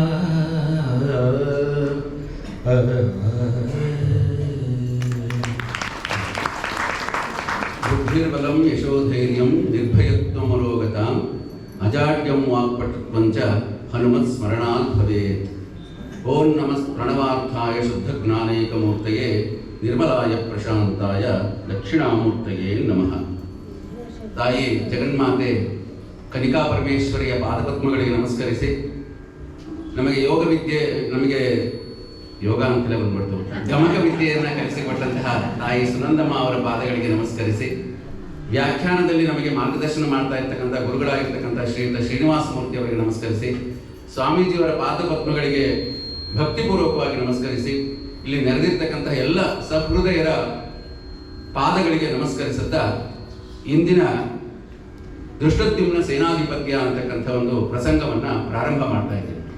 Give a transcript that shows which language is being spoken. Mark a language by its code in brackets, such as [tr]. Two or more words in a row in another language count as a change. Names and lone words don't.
[sa] बुद्धिर्बलं यशोधैर्यं निर्भयत्वमरोगताम् अजाड्यं वाक्पटुत्वं च हनुमत्स्मरणात् भवेत्। ओं नमः प्रणवार्थाय शुद्धज्ञानैकमूर्तये निर्मलाय प्रशांताय दक्षिणामूर्तये नमः। [kn] ತಾಯಿ ಜಗನ್ಮಾತೆ ಕನಿಕಾ ಪರಮೇಶ್ವರಿಯ ಪಾದಪದ್ಮಗಳಿಗೆ ನಮಸ್ಕರಿಸಿ, ನಮಗೆ ಯೋಗ ವಿದ್ಯೆ, ನಮಗೆ ಯೋಗ ಅಂತಲೇ ಬಂದ್ಬಿಡ್ತು, ಗಮಕ ವಿದ್ಯೆಯನ್ನು ಕಲಿಸಿಕೊಟ್ಟಂತಹ ತಾಯಿ ಸುನಂದಮ್ಮ ಅವರ ಪಾದಗಳಿಗೆ ನಮಸ್ಕರಿಸಿ, ವ್ಯಾಖ್ಯಾನದಲ್ಲಿ ನಮಗೆ ಮಾರ್ಗದರ್ಶನ ಮಾಡ್ತಾ ಇರ್ತಕ್ಕಂಥ ಗುರುಗಳಾಗಿರ್ತಕ್ಕಂಥ ಶ್ರೀಯುತ ಶ್ರೀನಿವಾಸ ಮೂರ್ತಿ ಅವರಿಗೆ ನಮಸ್ಕರಿಸಿ, ಸ್ವಾಮೀಜಿಯವರ ಪಾದಪದ್ಮಗಳಿಗೆ ಭಕ್ತಿಪೂರ್ವಕವಾಗಿ ನಮಸ್ಕರಿಸಿ, ಇಲ್ಲಿ ನೆರೆದಿರ್ತಕ್ಕಂಥ ಎಲ್ಲ ಸಹೃದಯರ ಪಾದಗಳಿಗೆ ನಮಸ್ಕರಿಸುತ್ತಾ ಇಂದಿನ ದೃಷ್ಟದ್ಯುಮ್ನ ಸೇನಾಧಿಪತ್ಯ ಅಂತಕ್ಕಂಥ ಒಂದು ಪ್ರಸಂಗವನ್ನ ಪ್ರಾರಂಭ ಮಾಡ್ತಾ ಇದ್ದೇವೆ.